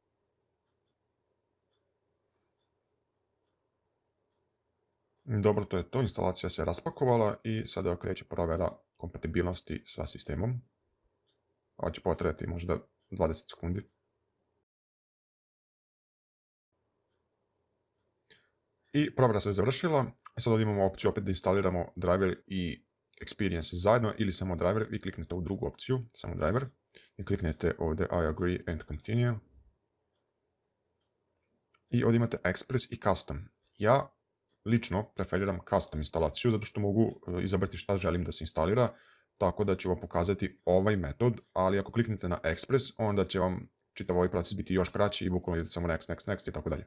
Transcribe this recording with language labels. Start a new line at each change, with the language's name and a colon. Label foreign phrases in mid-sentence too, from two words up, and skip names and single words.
Bosnian: Dobro, to je to, instalacija se raspakovala i sada kreće provjera kompatibilnosti sa sistemom. Ovo će potrajati možda 20 sekundi. I provjera se je završila. Sad ovdje imamo opciju opet da instaliramo driver i experience zajedno ili samo driver. Vi kliknete u drugu opciju, samo driver, i kliknete ovdje
English: I agree and continue.
Bosnian: I ovdje imate Express i Custom. Ja lično preferiram Custom instalaciju zato što mogu izabrati šta želim da se instalira, tako da ću vam pokazati ovaj metod, ali ako kliknete na Express, onda će vam čitav ovaj proces biti još kraći i bukvalno idete samo next i tako dalje.